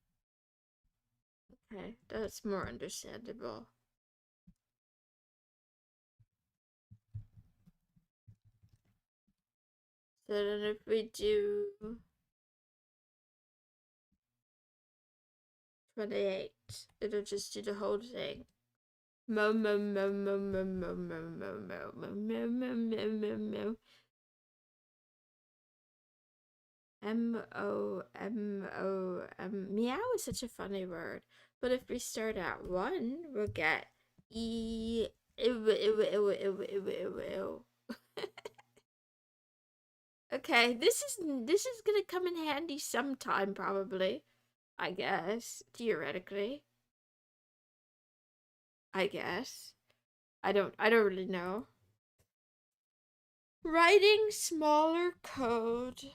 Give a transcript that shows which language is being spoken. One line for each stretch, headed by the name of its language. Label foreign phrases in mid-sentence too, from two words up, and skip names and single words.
English: Okay, that's more understandable. So then if we do 28, it'll just do the whole thing. Mo mo mo mo mo mo mo mo mo mo mo mo mo mo mo. M-O-M-O-M. Meow is such a funny word. But if we start at 1, we'll get E. Ew, ew, ew, ew, ew, ew, ew. Okay, this is gonna come in handy sometime, probably. I guess. Theoretically. I guess. I don't really know. Writing smaller code.